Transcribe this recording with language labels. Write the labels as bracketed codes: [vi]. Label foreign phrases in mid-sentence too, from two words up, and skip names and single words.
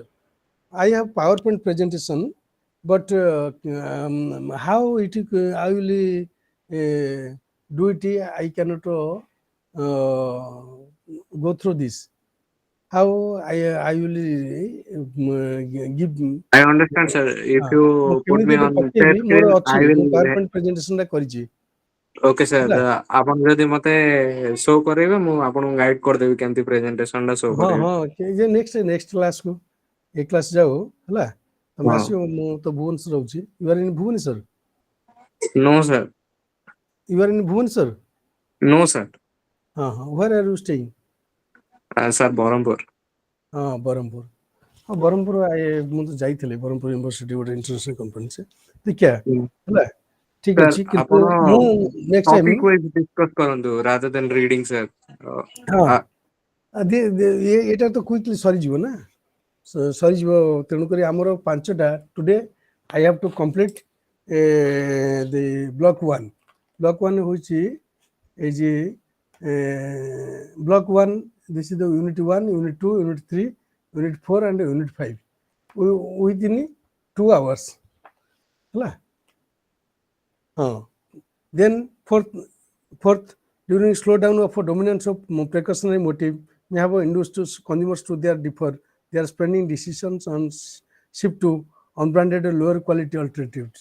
[en] I have PowerPoint presentation, but how it I will do it, I cannot go through this. How I will give I understand, sir. If [or] ମୁଁ [en] you put me [or] କେମିତି ଗୋଟେ [en] on share [or] ପକେଇବି, ମୋର [en] screen, [or] ଅଛି, [en] I [or] ମୁଁ [en] will. [or] PowerPoint ପ୍ରେଜେଣ୍ଟେସନଟା କରିଛି [en] Okay, sir. [or] ହେଲା। ଆପଣ ଯଦି ମତେ ଶୋ କରେଇବେ ମୁଁ ଆପଣଙ୍କୁ ଗାଇଡ୍ କରିଦେବି କେମିତି ପ୍ରେଜେଣ୍ଟେସନ ଟା ଶୋ କରିବେ। ଯେ [en] next classକୁ [or] ଏ କ୍ଲାସ ଯାଉ ହେଲା, ତମେ ହଁ। ଆସିବ। ମୁଁ ତ ଭୁବନେଶ୍ୱର ରହୁଛି। [en] you are in Bhubaneswar? No, sir. you are in Bhubaneswar? No, sir. Where are you staying? Sir, [or] ବରହମପୁର। ବ୍ରହ୍ମପୁର। ବ୍ରହ୍ମପୁର ମୁଁ ତ ଯାଇଥିଲି ବ୍ରହ୍ମପୁର ୟୁନିଭର୍ସିଟି ଗୋଟେ [en] international conference. [or] ଦେଖିବା ହେଲା, ଠିକ Sir, ଅଛି। କିନ୍ତୁ ଆପଣ ମୁଁ [en] next time topic wise discuss କରନ୍ତୁ rather than reading, sir. [or] ଏଇଟା ତ କୁଇକଲି ସରିଯିବ ନା, ସରିଯିବ। ତେଣୁକରି ଆମର 5ଟା [en] today I have to complete the block 1. block 1 ହେଉଛି [bn] এই যে [en] block 1, this is the unit 1, unit 2, unit 3, unit 4 and unit 5 within 2 hours ହେଲା। Then fourth, during slowdown of dominance of precautionary motive may have induced consumers to their spending decisions on shift to unbranded lower quality alternatives.